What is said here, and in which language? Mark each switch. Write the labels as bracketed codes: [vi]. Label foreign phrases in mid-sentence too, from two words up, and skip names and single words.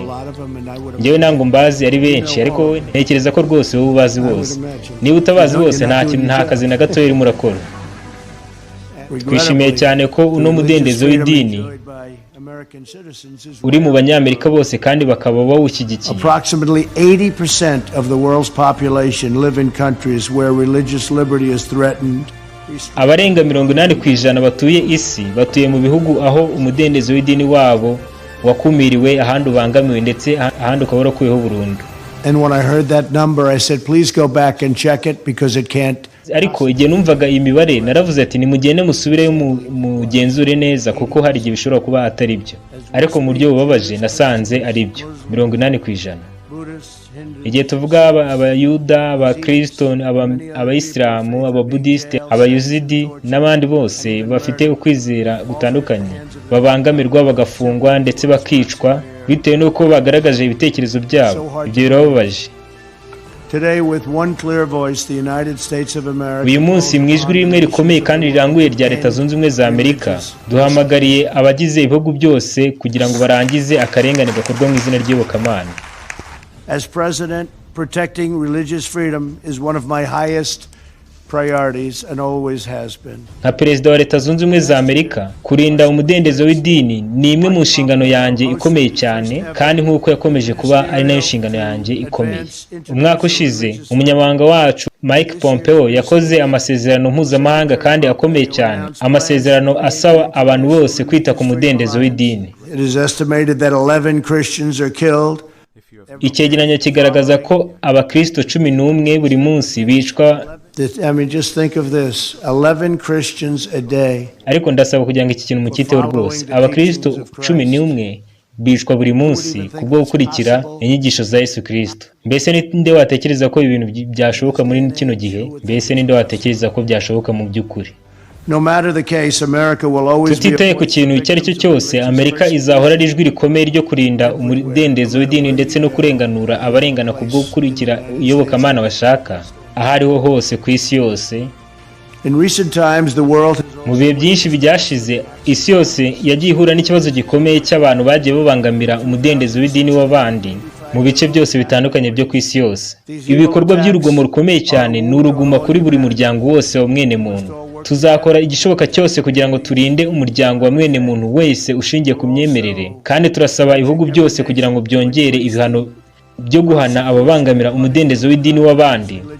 [rw] Njyewe ntabwo mbazi ari benshi, ariko ntekereza ko rwose wowe ubazi bose. Niba utabazi bose nta kazi na gato urimo urakora. Twishimiye cyane ko uno mudendezo w'idini uri mu banyamerika bose kandi bakaba bawushyigikiye. [en] Approximately 80% of the world's population live in countries where religious liberty is threatened. [rw] Abarenga 80% batuye isi batuye mu bihugu aho umudendezo w'idini wabo wakumiriwe, ahandi ubangamiwe ndetse ahandi ukaba warakuyeho burundu. [en] And when I heard that number, I said, please go back and check it because it can't. [rw] Ariko igihe numvaga iyi mibare naravuze ati nimugende musubireyo mugenzure neza, kuko hari igihe bishobora kuba atari byo. Ariko mu buryo bubabaje nasanze ari byo 80%. Igihe tuvuga abayuda, abakristo, abayisilamu, ababudiste, abayuzidi n'abandi bose bafite ukwizera gutandukanye babangamirwa, bagafungwa ndetse bakicwa bitewe n'uko bagaragaje ibitekerezo byabo. Ibyo birababaje. Uyu munsi mu ijwi rimwe rikomeye kandi riranguye rya Leta Zunze Ubumwe za Amerika, duhamagariye abagize ibihugu byose kugira ngo barangize akarengane gakorwa mu izina ry'iyobokamana. [en] As president, protecting religious freedom is one of my highest priorities and always has been. [rw] Nka perezida wa Leta Zunze Ubumwe za Amerika, kurinda umudendezo w'idini ni imwe mu nshingano yanjye ikomeye cyane, kandi nk'uko yakomeje kuba ari nayo nshingano yanjye ikomeye. Umwaka ushize umunyamabanga wacu Mike Pompeo yakoze amasezerano mpuzamahanga kandi akomeye cyane, amasezerano asaba abantu bose kwita ku mudendezo w'idini. [en] It is estimated that 11 Christians are killed. [rw] Icyegeranyo kigaragaza ko abakristo 11 buri munsi bicwa. [en] Just think of this, 11 Christians a day. [rw] Ariko ndasaba kugira ngo iki kintu mukiteho rwose. Abakristo 11 bicwa buri munsi kubwo gukurikira inyigisho za Yesu Kristo. Mbese ninde watekereza ko ibintu byashoboka muri kino gihe? Mbese ninde watekereza ko byashoboka mu by'ukuri? [en] No matter the case, America will always be. [rw] Tutitaye ku kintu icyo ari cyo cyose, Amerika izahora ari ijwi rikomeye ryo kurinda umudendezo w'idini ndetse no kurenganura abarengana kubwo gukurikira iyobokamana bashaka, ahariho hose ku isi yose. [en] In recent times, the world [rw] mu bihe byinshi byashize isi yose yagiye ihura n'ikibazo gikomeye cy'abantu bagiye babangamira umudendezo w'idini w'abandi mu bice byose bitandukanye byo ku isi yose. Ibikorwa by'urugomo rukomeye cyane ni uruguma kuri buri muryango wose wa mwene muntu. Tuzakora igishoboka cyose kugira ngo turinde umuryango wa mwene muntu wese ushingiye ku myemerere, kandi turasaba ibihugu byose kugira ngo byongere ibihano byo guhana ababangamira umudendezo w'idini w'abandi.